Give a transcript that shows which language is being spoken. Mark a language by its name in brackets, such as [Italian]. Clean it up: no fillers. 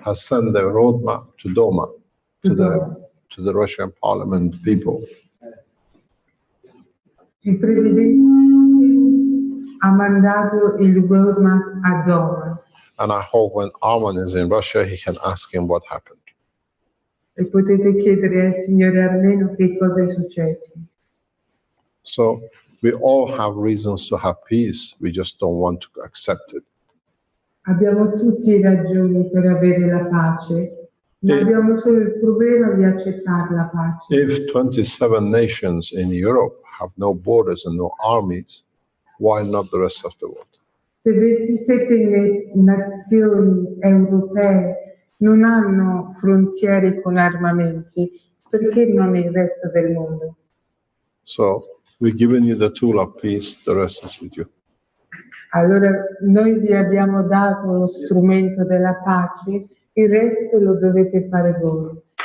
[English] has sent the roadmap to Duma, to the Russian parliament people. [Italian] Il Presidente ha mandato il roadmap a Doma, [English] And I hope when Arman is in Russia, he can ask him what happened. [Italian] E potete chiedere al signore Armeno che cosa è successo. [English] So we all have reasons to have peace. We just don't want to accept it. [Italian] Abbiamo tutti ragioni per avere la pace, ma E- abbiamo solo il problema di accettare la pace. [English] If 27 nations in Europe have no borders and no armies, why not the rest of the world? [Italian] Se 27 nazioni europee non hanno frontiere con armamenti, perché non il resto del mondo? [English] So we've given you the tool of peace, the rest is with you. [Italian] Allora noi vi abbiamo dato lo strumento della pace, il resto lo dovete fare voi.